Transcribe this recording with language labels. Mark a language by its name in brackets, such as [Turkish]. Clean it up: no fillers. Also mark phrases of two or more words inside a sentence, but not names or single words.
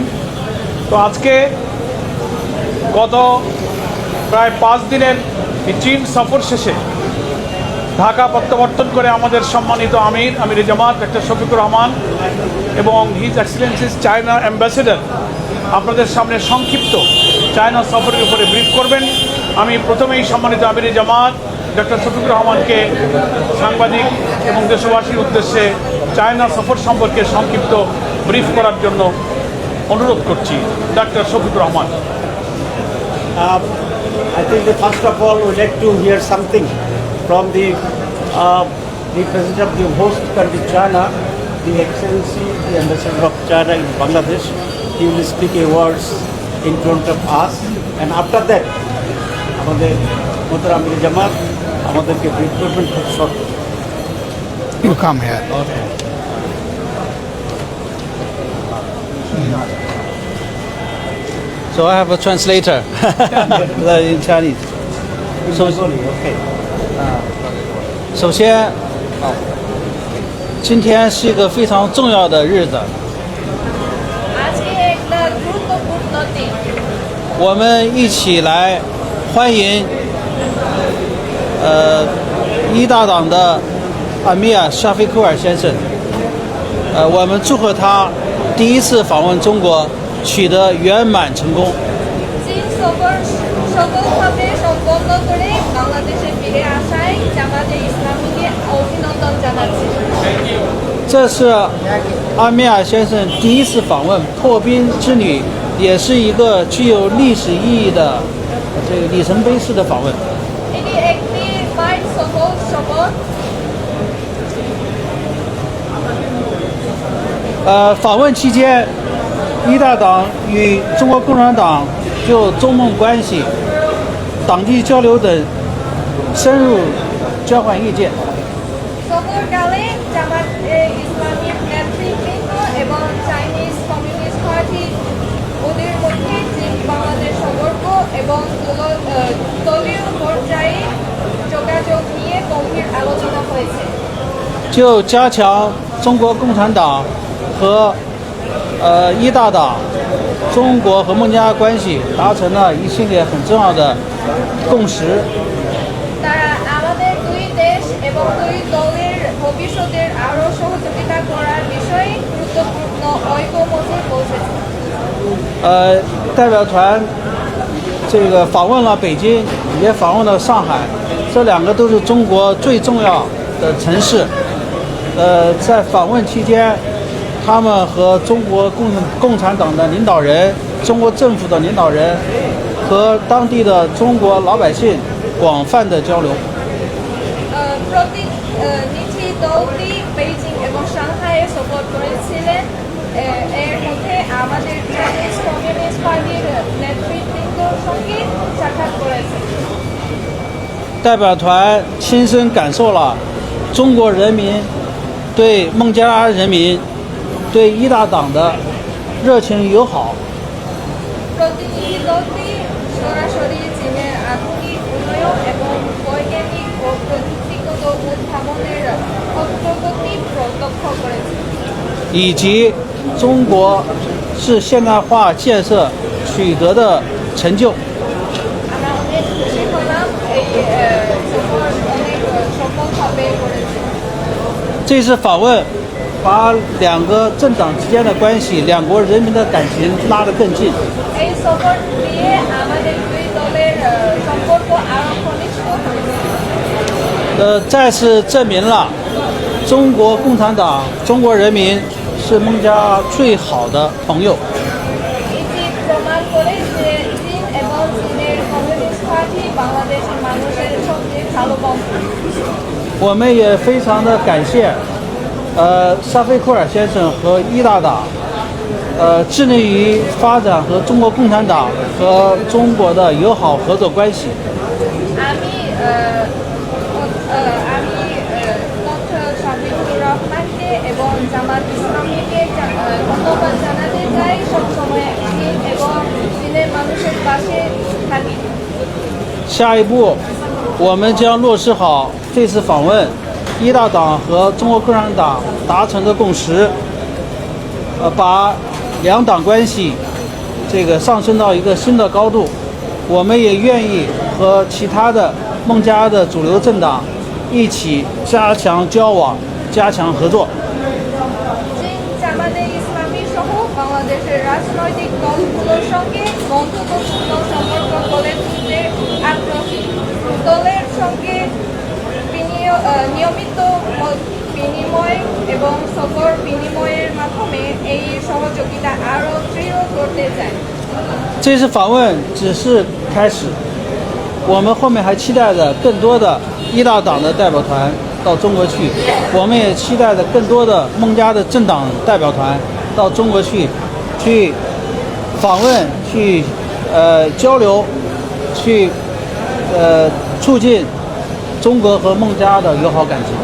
[Bangla] তো আজকে গত প্রায় 5 দিনের চীন সফর শেষে ঢাকা প্রত্যাবর্তন করে আমাদের সম্মানিত আমির জামাত ডক্টর শফিকুর রহমান এবং [English] His Excellencies China Ambassador [Bangla] আপনাদের সামনে সংক্ষিপ্ত চায়না সফরের উপরে ব্রিফ করবেন। আমি প্রথমেই সম্মানিত আমির জামাত ডক্টর শফিকুর রহমানকে সাংবাদিক এবং দেশবাসীর উদ্দেশ্যে চায়না সফর সম্পর্কে সংক্ষিপ্ত ব্রিফ করার জন্য অনুরোধ করছি। ডক্টর শফিকুর রহমান। [English] I think that first of all we'd like to hear something from the President of the host country China, the Excellency, the Ambassador of China in Bangladesh. He will speak a words in front of us, and after that, [Bangla] আমাদের মোহতারাম আমির জামাত আমাদেরকে ব্রিফ করবেন খুব শর্ট। [English] You come here. Okay. So I have a translator in Chinese. Okay. [Chinese] 首先，今天是一个非常重要的日子， [Bangla] আজকে একটা গুরুত্বপূর্ণ দিন। [Chinese] 我们一起来欢迎一大党的阿米尔沙菲库尔先生。我们祝贺他第一次访问中国取得圆满成功。 [Bangla] চীন সফর সফলভাবে সম্পন্ন করে বাংলাদেশে ফিরে আসায় জামাতে ইসলামীকে অভিনন্দন জানাচ্ছি। [Chinese] 这是阿米尔先生第一次访问破冰之旅，也是一个具有历史意义的这个里程碑式的访问。 [Bangla] এটি একটি মাইল সফল সফর। [Chinese] 访问期间，一大党与中国共产党就中蒙关系、党地交流等深入交换意见。 [Bangla] সফরকালে জামাত ইসলামীর নেতৃবৃন্দ এবং চাইনিজ কমিউনিস্ট পার্টি ওদের মধ্যে চীন বাংলাদেশ সম্পর্ক এবং দলীয় পর্যায়ে [Chinese] 就加强中国共产党和一大党、中国和孟加拉关系达成了一系列很重要的共识。 [Bangla] তারা আমাদের দুই দেশ এবং দুই দলের ভবিষ্যতের আরও সহযোগিতা করার বিষয়ে গুরুত্বপূর্ণ ঐকমত্যে পৌঁছেছে। [Chinese] 代表团这个访问了北京，也访问了上海，这两个都是中国最重要的城市。在访问期间，他们和中国共产党的领导人、中国政府的领导人和当地的中国老百姓广泛的交流。 [Bangla] প্রতিনিধি দলটি বেইজিং এবং সাংহাইয়ে সফর করেছিলেন। এর মধ্যে আমাদের চাইনিজ কমিউনিস্ট পার্টির নেতৃবৃন্দর সঙ্গে সাক্ষাৎ করেছে। [Chinese] 代表团亲身感受了中国人民对孟加拉人民、对一大党的热情友好。 [Bangla] প্রতিনিধি দলটি সরাসরি চীনের আধুনিক উন্নয়ন এবং বৈজ্ঞানিক ও প্রযুক্তিগত উদ্ভাবনের অগ্রগতি প্রত্যক্ষ করেছে। [Chinese] 以及中国是现代化建设取得的成就。 [Bangla] আমরা অনেক খুশি হলাম এই সফর অনেক সফলভাবে করেছে। [Chinese] 这次访问把两个政党之间的关系、两国人民的感情拉得更近。 [Bangla] এই সফর দিয়ে আমাদের দুই দলের সম্পর্ক আরো ঘনিষ্ঠ হয়েছে। [Chinese] 再次证明了中国共产党、中国人民是孟加拉最好的朋友。 [Bangla] এটি প্রমাণ করে যে চীন এবং চীনের কমিউনিস্ট পার্টি বাংলাদেশের মানুষের সবচেয়ে ভালো বন্ধু। [Chinese] 我们也非常的感谢，沙菲库尔先生和一大党，致力于发展和中国共产党和中国的友好合作关系。 [Bangla] আমি ডক্টর শাফিকুর রহমানকে এবং জামাত ইসলামীকে ধন্যবাদ জানাতে চাই। সবসময় চীন এবং চীনের মানুষের পাশে থাকি। [Chinese] 下一步，我们将落实好这次访问一大党和中国共产党达成的共识，把两党关系这个上升到一个新的高度。我们也愿意和其他的孟加拉的主流政党一起加强交往，加强合作。 [Bangla] চীন জামাতে ইসলামী সহ বাংলাদেশের রাজনৈতিক দলগুলোর সঙ্গে বন্ধুত্বপূর্ণ সম্পর্ক গড়ে তুলতে আগ্রহী। দলের সঙ্গে নিয়মিত মত বিনিময় এবং সফর বিনিময়ের মাধ্যমে এই সহযোগিতা আরও দৃঢ় করতে চাই। [Chinese] 这次访问只是开始，我们后面还期待着更多的一大党的代表团到中国去，我们也期待着更多的孟加的政党代表团到中国去访问、去交流、去促进中国和孟加拉的友好感情。